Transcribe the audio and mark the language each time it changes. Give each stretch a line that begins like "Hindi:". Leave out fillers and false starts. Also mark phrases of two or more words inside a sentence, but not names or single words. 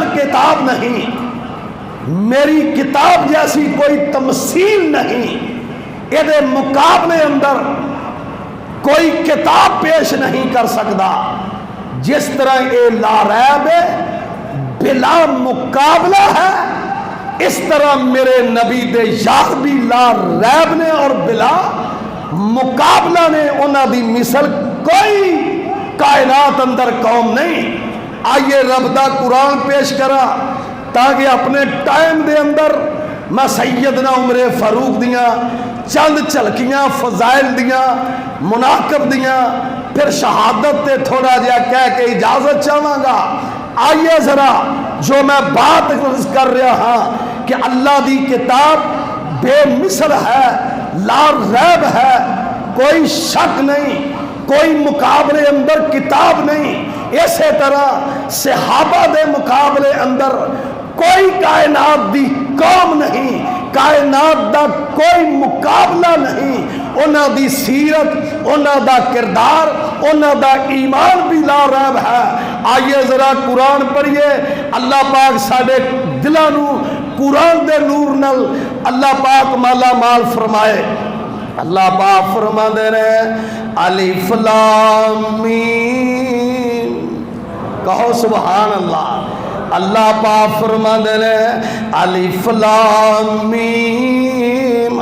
Punjabi: کتاب نہیں، میری کتاب جیسی کوئی تمثیل نہیں، یہ مقابلے اندر کوئی کتاب پیش نہیں کر سکتا، جس طرح یہ
Arabic: لا ریب
Punjabi: ہے، بلا مقابلہ ہے، اس طرح میرے نبی دے یار بھی
Arabic: لا ریب
Punjabi: نے اور بلا مقابلہ نے، انہاں دی مثل کوئی کائنات اندر قوم نہیں۔ آئیے رب دا قرآن پیش کرا تاکہ اپنے ٹائم دے اندر میں سیدنا عمر فاروق دیاں چند جھلکیاں فضائل دیاں مناقب دیاں پھر شہادت تے تھوڑا جہا کہہ کے اجازت چاہواں گا۔ آئیے ذرا جو میں بات کر رہا ہاں کہ اللہ دی کتاب بے مثل ہے،
Arabic: لا ریب
Punjabi: ہے، کوئی شک نہیں، کوئی مقابلے اندر کتاب نہیں، اسی طرح صحابہ دے مقابلے اندر کوئی کائنات دی قوم نہیں، کائنات دا کوئی مقابلہ نہیں، انہاں دی سیرت، انہاں دا کردار، انہاں دا ایمان بھی
Arabic: لا ریب
Punjabi: ہے۔ آئیے ذرا قرآن پڑھیے، اللہ پاک ساڈے دلاں نو قرآن دے نور نل اللہ پاک مالا مال فرمائے۔ اللہ پاک فرما دے رہے
Arabic: الف لام میم،
Punjabi: کہو
Arabic: سبحان اللہ۔
Punjabi: اللہ پاک فرما دے رہے
Arabic: الف لام میم۔